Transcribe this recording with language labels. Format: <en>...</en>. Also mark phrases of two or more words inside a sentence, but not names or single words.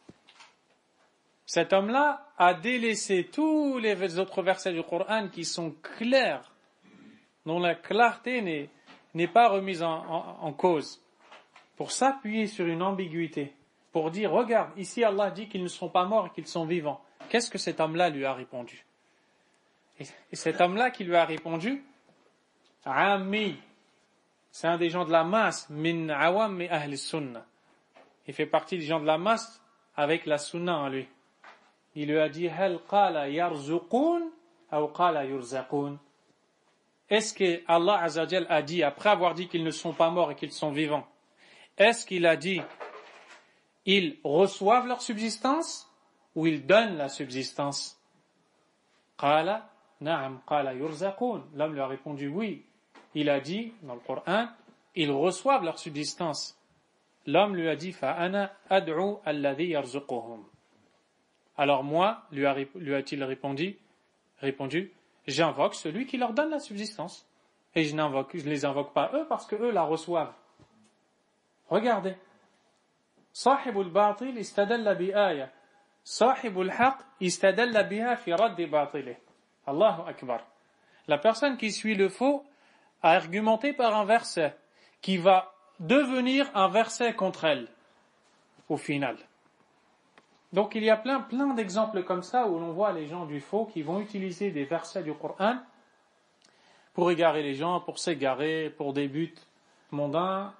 <fr>Cet homme-là a délaissé tous les autres versets du Coran qui sont clairs, dont la clarté n'est pas remise en cause, pour s'appuyer sur une ambiguïté, pour dire, regarde, ici Allah dit qu'ils ne sont pas morts et qu'ils sont vivants. Qu'est-ce que cet homme-là lui a répondu? Et cet homme-là qui lui a répondu, Ammi, c'est un des gens de la masse,</fr> <ar>من عوام أهل السنة.</ar> <fr>Il fait partie des gens de la masse avec la sunna en lui. Il lui a dit,</fr> <ar>هل قال يَرزُقون أو قال يُرزَقون.</ar> <fr>Est-ce que Allah</fr> <ar>عز وجل</ar> <fr>a dit, après avoir dit qu'ils ne sont pas morts et qu'ils sont vivants, est-ce qu'il a dit, ils reçoivent leur subsistance ou ils donnent la subsistance?</fr> <ar>قال نعم قال يُرزَقون.</ar> <fr>L'homme lui a répondu oui. Il a dit, dans le Coran, ils reçoivent leur subsistance. L'homme lui a dit,</fr> <ar>فأنا أدعو الذي يرزقهم.</ar> <fr>Alors moi, lui a-t-il répondu, j'invoque celui qui leur donne la subsistance. Et je ne les invoque pas eux parce que eux la reçoivent. Regardez.</fr> <ar>صاحب الباطل استدل بآية. صاحب الحق استدل بها في رد باطله. الله أكبر.</ar> <fr>La personne qui suit le faux a argumenté par un verset qui va devenir un verset contre elle au final. Donc il y a plein d'exemples comme ça où l'on voit les gens du faux qui vont utiliser des versets du Coran pour égarer les gens, pour s'égarer, pour des buts mondains.</fr>